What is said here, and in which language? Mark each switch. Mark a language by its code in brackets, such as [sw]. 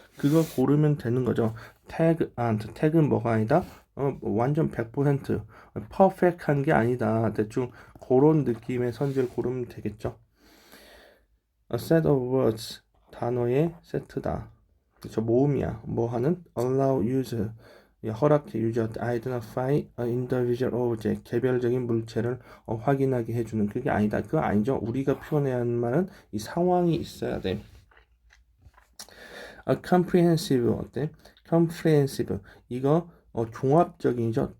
[ko] 그거 고르면 되는 거죠. 태그는 뭐가 아니다? 완전 100% 퍼펙트한 게 아니다. 대충 그런 느낌의 선지를 고르면 되겠죠. [en] A set of words [ko] 단어의 세트다. 그쵸? 모음이야. 뭐 하는? [en] Allow user [ko] 허락해 유저한테 [en] identify a individual object [ko] 개별적인 물체를 확인하게 해주는 그게 아니다. 그거 아니죠. 우리가 표현해야 하는 말은 이 상황이 있어야 돼. comprehensive 어때? comprehensive 이거 종합적인이죠.